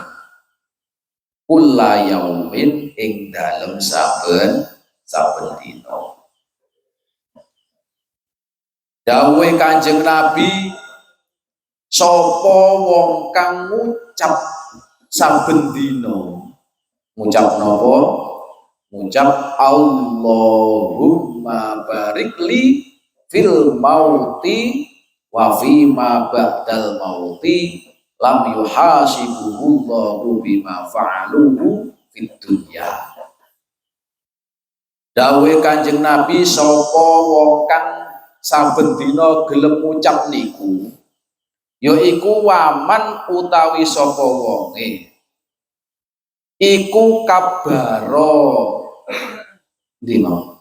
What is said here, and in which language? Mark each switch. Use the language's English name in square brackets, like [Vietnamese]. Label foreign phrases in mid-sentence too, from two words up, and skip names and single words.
[Arabic] كل يوم [Javanese] ing dalem saben dina. Dawuhe Kanjeng Nabi, sapa wong kang ngucap saben dina. Ngucap napa? [Arabic] Ngucap اللهم بارك لي في الموت وفي ما بعد الموت لم يحاسبه الله بما فعله في الدنيا. [Javanese] Dawuhe Kanjeng Nabi, sapa wong kang saben dina gelem ngucap niku yaiku waman utawi sapa wonge iku kabaro dina.